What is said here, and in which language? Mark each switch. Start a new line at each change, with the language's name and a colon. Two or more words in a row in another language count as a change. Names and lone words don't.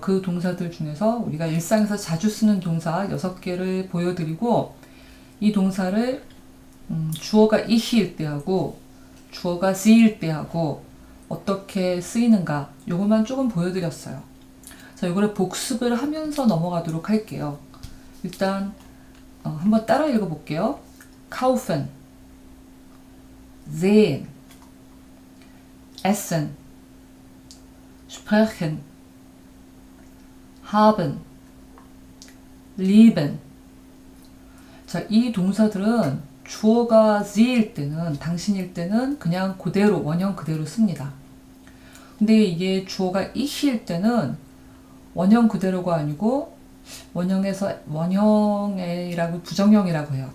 Korean: 그 동사들 중에서 우리가 일상에서 자주 쓰는 동사 6개를 보여드리고 이 동사를 주어가 이히일 때 하고 주어가 sie일 때 하고 어떻게 쓰이는가 요것만 조금 보여드렸어요. 자, 요거를 복습을 하면서 넘어가도록 할게요. 일단 한번 따라 읽어볼게요.
German: kaufen, sehen, essen, sprechen, haben, lieben.
Korean: 자, 이 동사들은 주어가 sie일 때는, 당신일 때는 그냥 그대로, 원형 그대로 씁니다. 근데 이게 주어가 ich일 때는 원형 그대로가 아니고 원형이라고 부정형이라고 해요.